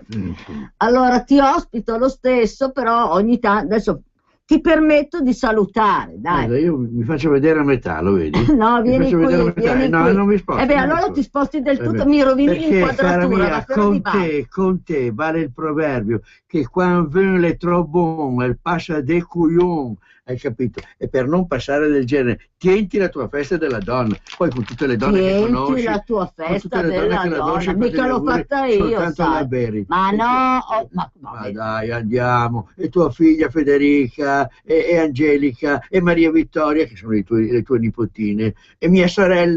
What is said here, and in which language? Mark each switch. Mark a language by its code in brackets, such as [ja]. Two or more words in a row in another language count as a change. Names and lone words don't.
[it] Allora ti ospito lo stesso, però ogni tanto, adesso ti permetto di salutare, dai. Guarda, io mi faccio vedere a metà, lo vedi? No, vieni qui, vieni no, qui. non mi sposto. Allora ti sposti del tutto, mi rovini l'inquadratura. Perché con te vale il proverbio che quando viene [fr] le trop bon, elle passe des couillons, [it] hai capito? E per non passare del genere, tienti la tua festa della donna, poi con tutte le donne che conosci. Tienti la tua festa della donna, mica l'ho fatta io, sai. Ma no, ma dai, andiamo, e tua figlia Federica, e Angelica, e Maria Vittoria, che sono le tue nipotine, e mia sorella,